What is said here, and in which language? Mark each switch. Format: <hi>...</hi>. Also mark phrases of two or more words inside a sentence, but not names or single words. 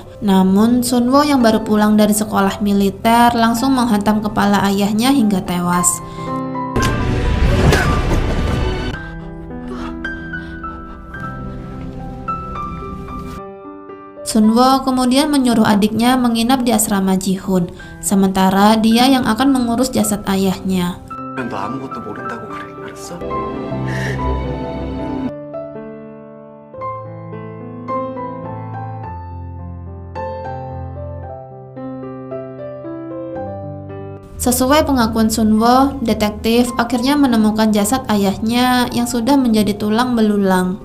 <id>Namun Sunwo yang baru pulang dari sekolah militer langsung menghantam kepala ayahnya hingga tewas. Sunwo kemudian menyuruh adiknya menginap di asrama Ji-hoon, sementara dia yang akan mengurus jasad ayahnya.</id> <ko>너 아무것도 모른다고 그래, 알았어?</ko> <id>Sesuai pengakuan Sunwo, detektif akhirnya menemukan jasad ayahnya yang sudah menjadi tulang belulang.</id>